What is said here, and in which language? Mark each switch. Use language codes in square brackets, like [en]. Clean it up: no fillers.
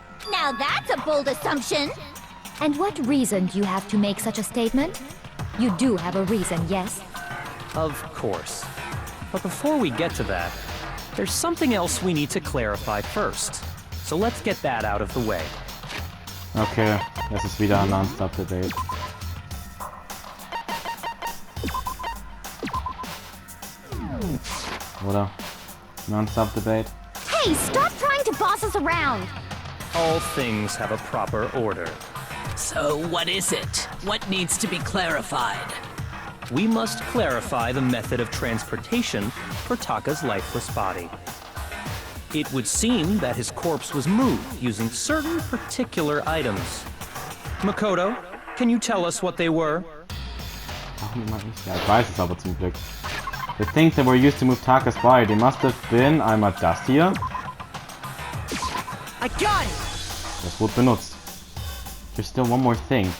[en] Now that's a bold assumption. And what reason do you have to make such a statement? You do have a reason, yes? Of course. But before we get to that, there's something else we need to clarify first. So let's get that out of the way. [de] Okay, das ist wieder ein Non-Stop Debate. Oder? Non-Stop Debate. [en] Hey, stop trying to boss us around. All things have a proper order. So what is it? What needs to be clarified? We must clarify the method of transportation for Taka's lifeless body. It would seem that his corpse was moved using certain particular items. Makoto, can you tell us what they were? [de] Warum immer ich? Ja, ich weiß es aber zum Glück. [en] The things that were used to move Taka's body, they must have been [de] einmal das hier. [en] I got it! [de] Das wurde benutzt. [en] There's still one more thing.